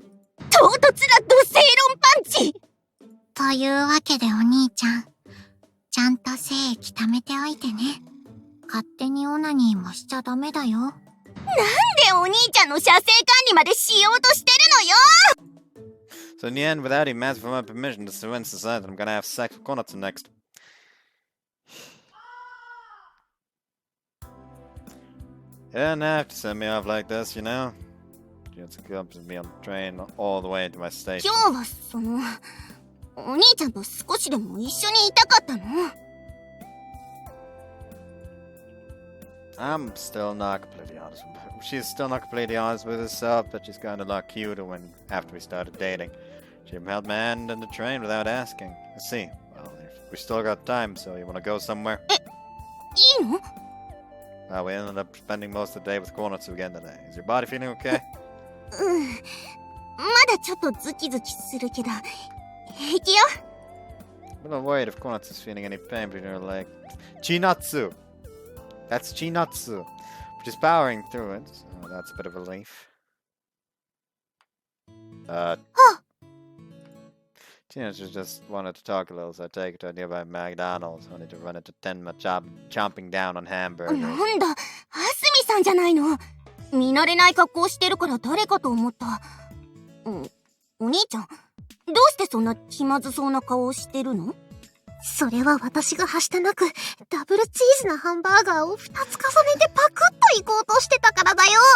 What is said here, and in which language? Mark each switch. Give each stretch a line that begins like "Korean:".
Japanese: 唐突なド正論パンチ。というわけでお兄ちゃん、ちゃんと精液貯めておいてね。勝手にオナニーもしちゃダメだよ。なんでお兄ちゃんの射精管理までしようとしてるのよ。
English: So in the end, without even asking for my permission, this event decided that I'm gonna have sex with Konatsu next. You didn't have to send me off like this, you know? You had to come to me on the train all the way to my station.
Japanese: 今日はその、お兄ちゃんと少しでも一緒にいたかったの？
English: I'm still not completely honest with her. She's still not completely honest with herself, but she's gotten a lot cuter after we started dating. She held my hand in the train without asking. Let's see. Well, we still got time, so you want to go somewhere?
Japanese: いいの？
English: We ended up spending most of the day with Konatsu again today. Is your body feeling okay?
Japanese: まだちょっとズキズキするけど、平気よ。
English: I'm not worried if Konatsu's feeling any pain between her legs. Chinatsu! That's Chinatsu. But she's powering through it. So that's a bit of relief. Chinatsu just wanted to talk a little, so I take her to a nearby McDonald's, only to run into Tenma chomping down on hamburgers.
Japanese: なんだ、はすみさんじゃないの。見慣れない格好してるから誰かと思った。お兄ちゃん、どうしてそんな気まずそうな顔をしてるの？それは私がはしたなく、ダブルチーズなハンバーガーを2つ重ねてパクッと行こうとしてたからだよ。